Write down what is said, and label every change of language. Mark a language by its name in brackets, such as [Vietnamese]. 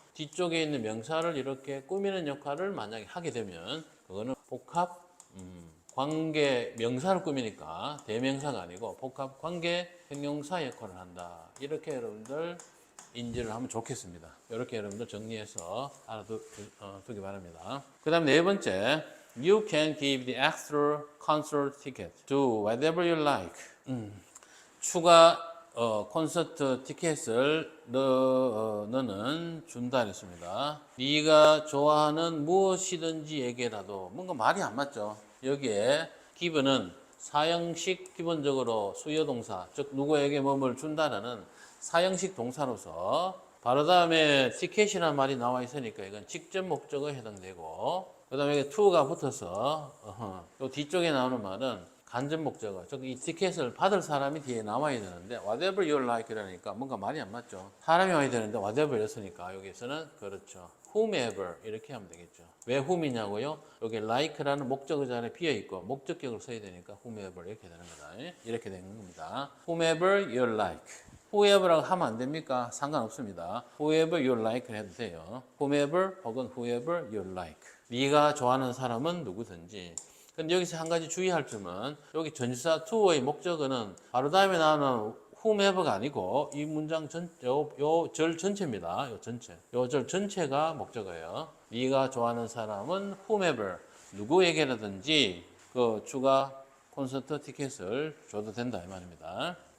[Korean] 뒤쪽에 있는 명사를 이렇게 꾸미는 역할을 만약에 하게 되면 그거는 복합 관계 명사를 꾸미니까 대명사가 아니고 복합 관계 형용사 역할을 한다. 이렇게 여러분들 인지를 하면 좋겠습니다. 이렇게 여러분들 정리해서 알아두기 바랍니다. 그 다음 네 번째, [English] You can give the extra concert ticket to whatever you like. [Korean] 추가 콘서트 티켓을 너는 준다 했습니다. 네가 좋아하는 무엇이든지에게라도 뭔가 말이 안 맞죠. 여기에 give는 사형식 기본적으로 수요동사, 즉 누구에게 뭐뭘 준다는 사형식 동사로서 바로 다음에 티켓이라는 말이 나와 있으니까 이건 직접 목적어에 해당되고 그 다음에 여기 to가 붙어서 요 뒤쪽에 나오는 말은 간접 목적어, 즉 이 티켓을 받을 사람이 뒤에 나와야 되는데 whatever you like 이라니까 뭔가 말이 안 맞죠. 사람이 와야 되는데 whatever 이랬으니까 여기서는 그렇죠. whomever 이렇게 하면 되겠죠. 왜 whom이냐고요? 여기 like라는 목적어 자리에 비어 있고 목적격을 써야 되니까 whomever 이렇게 되는 거다. 이렇게 되는 겁니다. whomever you like. whoever라고 하면 안 됩니까? 상관없습니다. whoever you like 해도 돼요. whomever 혹은 whoever you like. 네가 좋아하는 사람은 누구든지. 근데 여기서 한 가지 주의할 점은 여기 전치사 to의 목적어는 바로 다음에 나오는 whomever가 아니고 이 문장 요 절 전체입니다. 요 전체. 요 절 전체가 목적어예요. 네가 좋아하는 사람은 whomever 누구에게라든지 그 추가 콘서트 티켓을 줘도 된다 이 말입니다.